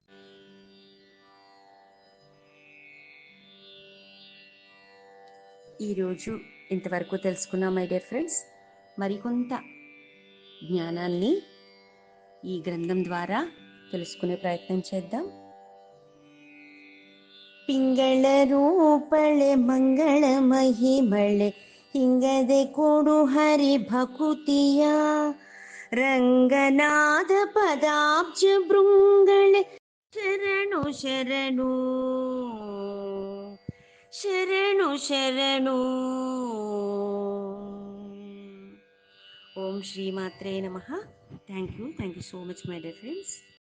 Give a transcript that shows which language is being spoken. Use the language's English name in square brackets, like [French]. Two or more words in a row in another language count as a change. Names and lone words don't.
[Telugu] ఈరోజు ఇంతవరకు తెలుసుకున్నాం [English] my dear friends. [Telugu] మరికొంత జ్ఞానాన్ని ఈ గ్రంథం ద్వారా తెలుసుకునే ప్రయత్నం చేద్దాం. [Kannada] ಪಿಂಗಳ ರೂಪಳೆ ಮಂಗಳ ಮಹಿಮಳೆ ಹಿಂಗದೆ ಕೊಡು ಹರಿ ಭಕುತಿಯ ರಂಗನಾದ ಪದಾಬ್ಜ ಭೃಂಗಳೆ ಶರಣು ಶರಣು ಶರಣು ಶರಣು. [Sanskrit] ಓಂ ಶ್ರೀ ಮಾತ್ರೇ ನಮಃ. [English] Thank you so much my dear friends.